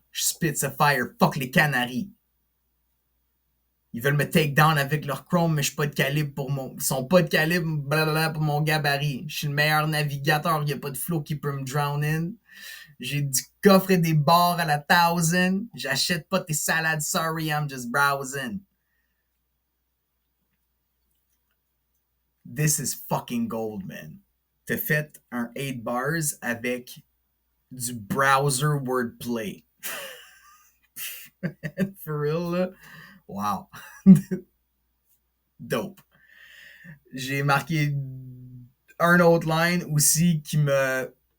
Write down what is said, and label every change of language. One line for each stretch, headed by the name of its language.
French: Je
English: spit
French: ce
English: fire, fuck
French: les canaries. Ils veulent me
English: take down
French: avec leur chrome, mais je suis pas de calibre pour mon. Ils sont pas de calibre, blablabla, pour mon gabarit. Je suis le meilleur navigateur, y a pas de flow qui peut me
English: drown in.
French: J'ai du coffre et des bars à la 1000. J'achète pas tes salades,
English: sorry, I'm just browsing. This is fucking gold, man.
French: T'as fait un 8 bars avec du browser wordplay.
English: For real,
French: là?
English: Wow. Dope.
French: J'ai marqué un autre line aussi qui me.